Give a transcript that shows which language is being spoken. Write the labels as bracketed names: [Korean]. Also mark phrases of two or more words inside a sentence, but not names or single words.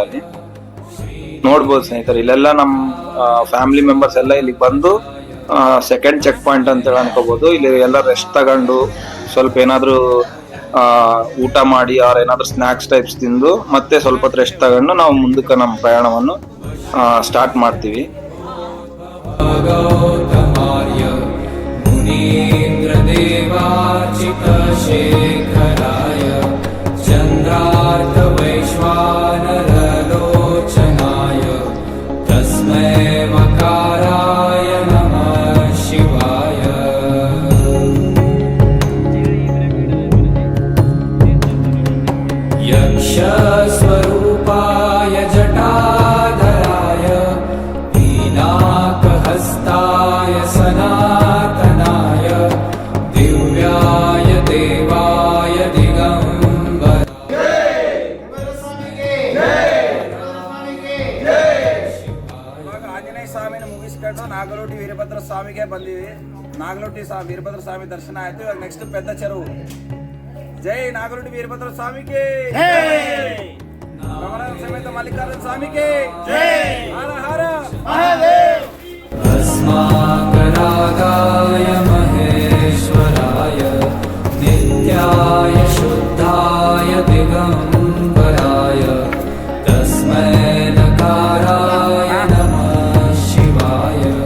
[Kannada] ಅಲ್ಲಿ ನೋಡ್ಬೋದು ಸ್ನೇಹಿತರೆ, ಇಲ್ಲೆಲ್ಲ ನಮ್ [English] family members [Kannada] ಎಲ್ಲ ಇಲ್ಲಿ ಬಂದು [English] second check point [Kannada] ಅಂತ ಹೇಳಿ ಅನ್ಕೋಬಹುದು. ಇಲ್ಲಿ ಎಲ್ಲ ರೆಸ್ಟ್ ತಗೊಂಡು ಸ್ವಲ್ಪ ಏನಾದ್ರು ಊಟ ಮಾಡಿ ಅವ್ರ ಏನಾದ್ರು [English] snacks types [Kannada] ತಿಂದು ಮತ್ತೆ ಸ್ವಲ್ಪ ಹೊತ್ತು ರೆಸ್ಟ್ ತಗೊಂಡು ನಾವು ಮುಂದಕ್ಕೆ ನಮ್ಮ ಪ್ರಯಾಣವನ್ನು ಸ್ಟಾರ್ಟ್ ಮಾಡ್ತೀವಿ. [Sanskrit] मुनीन्द्रदेवार्चितशेखराय चन्द्रार्कवैश्वानरलोचनाय तस्मै मकाराय नमः शिवाय. यक्षस्वरूपाय जटाधराय हीनाकहस्ताय सनातनाय दिव्याय देवाय दिगंबर. [Kannada] ಇವಾಗ ಆಂಜನೇಯ ಸ್ವಾಮಿನ ಮುಗಿಸ್ಕೊಂಡು ನಾಗಲೋಟಿ ವೀರಭದ್ರ ಸ್ವಾಮಿಗೆ ಬಂದಿವಿ. ನಾಗಲೋಟಿ ವೀರಭದ್ರ ಸ್ವಾಮಿ ದರ್ಶನ ಆಯ್ತು. ಇವಾಗ ನೆಕ್ಸ್ಟ್ ಪೆದ್ದ ಚೆರುವು. ಜೈ ನಾಗಲೋಟಿ ವೀರಭದ್ರ ಸ್ವಾಮಿಗೆ, ರಮಣನ ಸಮೇತ ಮಲ್ಲಿಕಾರ್ಜುನ ಸ್ವಾಮಿಗೆ ಹರ ಹರ ಮಹಾದೇವ್. [Sanskrit] अस्माकरागाय महेश्वराय नित्याय शुद्धाय दिगंबराय तस्मै नकाराय नमः शिवाय.